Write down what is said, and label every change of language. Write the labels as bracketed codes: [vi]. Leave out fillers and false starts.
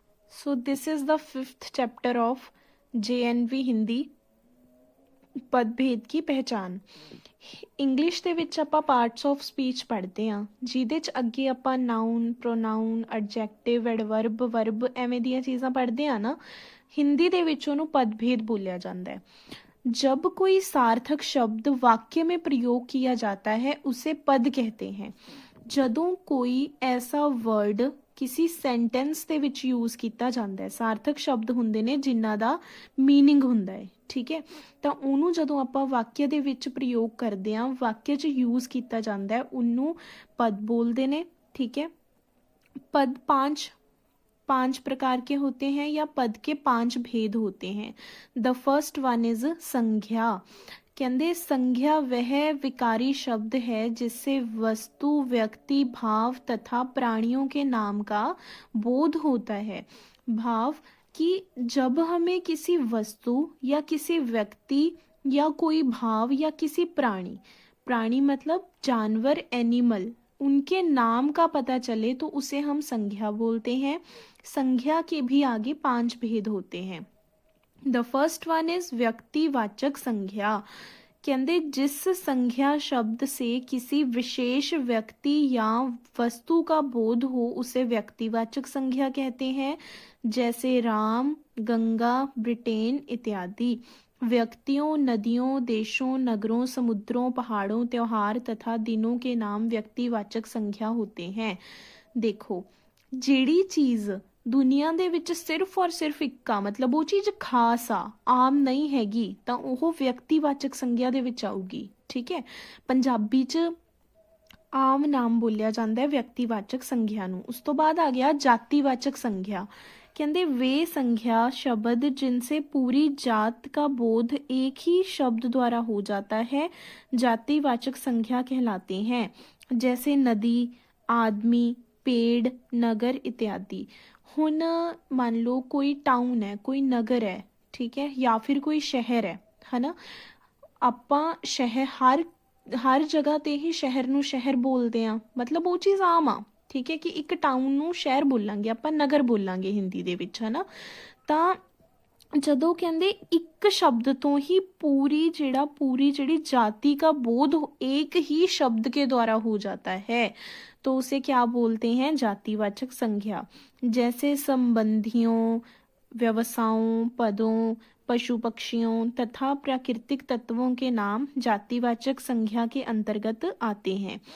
[en] So this is the 5th chapter of JNV [hi] Hindi ਪਦਭੇਦ की पहचान। [pa] English ਦੇ ਵਿੱਚ ਆਪਾਂ ਪਾਰਟਸ ਆਫ ਸਪੀਚ ਪੜ੍ਹਦੇ ਹਾਂ, ਜਿਹਦੇ 'ਚ ਅੱਗੇ ਆਪਾਂ ਨਾਊਨ, ਪ੍ਰੋਨਾਊਨ, ਐਡਜੈਕਟਿਵ, ਐਡਵਰਬ, ਵਰਬ ਐਵੇਂ ਦੀਆਂ ਚੀਜ਼ਾਂ ਪੜ੍ਹਦੇ ਹਾਂ ਨਾ। [hi] हिंदी [pa] ਦੇ ਵਿੱਚ ਉਹਨੂੰ [hi] पदभेद बोलिया जाता है। जब कोई सार्थक शब्द वाक्य में प्रयोग किया जाता है उसे पद कहते हैं। [pa] ਜਦੋਂ ਕੋਈ ਐਸਾ ਵਰਡ ਕਿਸੇ ਸੈਂਟੈਂਸ ਦੇ ਵਿੱਚ ਯੂਜ਼ ਕੀਤਾ ਜਾਂਦਾ ਹੈ, ਸਾਰਥਕ ਸ਼ਬਦ ਹੁੰਦੇ ਨੇ ਜਿਨ੍ਹਾਂ ਦਾ ਮੀਨਿੰਗ ਹੁੰਦਾ ਹੈ, ਠੀਕ ਹੈ, ਤਾਂ ਉਹਨੂੰ ਜਦੋਂ ਆਪਾਂ ਵਾਕਿਆ ਦੇ ਵਿੱਚ ਪ੍ਰਯੋਗ ਕਰਦੇ ਹਾਂ, ਵਾਕਿਆ 'ਚ ਯੂਜ਼ ਕੀਤਾ ਜਾਂਦਾ ਹੈ, ਉਹਨੂੰ [hi] पद बोलते हैं, ठीक है। पद पांच प्रकार के होते हैं या पद के 5 भेद होते हैं। [en] the first one is [hi] संज्ञा। कहते संज्ञा वह विकारी शब्द है जिससे वस्तु, व्यक्ति, भाव तथा प्राणियों के नाम का बोध होता है। भाव कि जब हमें किसी वस्तु या किसी व्यक्ति या कोई भाव या किसी प्राणी मतलब जानवर, एनिमल, उनके नाम का पता चले तो उसे हम संज्ञा बोलते हैं। संज्ञा के भी आगे 5 भेद होते हैं। [en] the first one is [hi] व्यक्तिवाचक संज्ञा। कहते जिस संज्ञा शब्द से किसी विशेष व्यक्ति या वस्तु का बोध हो उसे व्यक्तिवाचक संज्ञा कहते हैं। जैसे राम, गंगा, ब्रिटेन इत्यादि। व्यक्तियों, नदियों, देशों, नगरों, समुद्रों, पहाड़ों, त्योहार तथा दिनों के नाम व्यक्तिवाचक संज्ञा होते हैं। [pa] देखो, ਜਿਹੜੀ ਚੀਜ਼ ਦੁਨੀਆ ਦੇ ਵਿੱਚ ਸਿਰਫ ਔਰ ਸਿਰਫ ਇੱਕ ਆ, ਮਤਲਬ ਉਹ ਚੀਜ਼ ਖਾਸ ਆ, ਆਮ ਨਹੀਂ ਹੈਗੀ, ਤਾਂ ਉਹ ਵਿਅਕਤੀਵਾਚਕ ਸੰਗਿਆ ਦੇ ਵਿੱਚ ਆਊਗੀ, ਠੀਕ ਹੈ। ਪੰਜਾਬੀ 'ਚ ਆਮ ਨਾਮ ਬੋਲਿਆ ਜਾਂਦਾ ਹੈ ਵਿਅਕਤੀਵਾਚਕ ਸੰਗਿਆ ਨੂੰ। ਉਸ ਤੋਂ ਬਾਅਦ ਆ ਗਿਆ ਜਾਤੀਵਾਚਕ संज्ञा। [hi] कहते वे संज्ञा शब्द जिनसे पूरी जात का बोध एक ही शब्द द्वारा हो जाता है जातिवाचक संज्ञा कहलाते हैं। जैसे नदी, आदमी, पेड़, नगर इत्यादि। हुन मान लो कोई टाउन है, कोई नगर है, ठीक है, या फिर कोई शहर है ना। [pa] ਆਪਾਂ [hi] शहर हर जगह [pa] ਤੇ ਹੀ ਸ਼ਹਿਰ ਨੂੰ ਸ਼ਹਿਰ ਬੋਲਦੇ ਆ, ਮਤਲਬ ਉਹ ਚੀਜ਼ ਆਮ ਆ, ਠੀਕ ਹੈ, ਕਿ ਇੱਕ ਟਾਊਨ ਨੂੰ ਸ਼ਹਿਰ ਬੋਲਾਂਗੇ ਆਪਾਂ, ਨਗਰ ਬੋਲਾਂਗੇ ਹਿੰਦੀ ਦੇ ਵਿੱਚ, ਹੈ ਨਾ। ਤਾਂ ਜਦੋਂ ਕਹਿੰਦੇ ਇੱਕ ਸ਼ਬਦ ਤੋਂ ਹੀ [hi] पूरी ਜਿਹੜੀ जाति का बोध एक ही शब्द के द्वारा हो जाता है तो उसे क्या बोलते हैं? जातिवाचक संज्ञा। जैसे संबंधियों, व्यवसायों, पदों, पशु पक्षियों तथा प्राकृतिक तत्वों के नाम जातिवाचक संज्ञा के अंतर्गत आते हैं।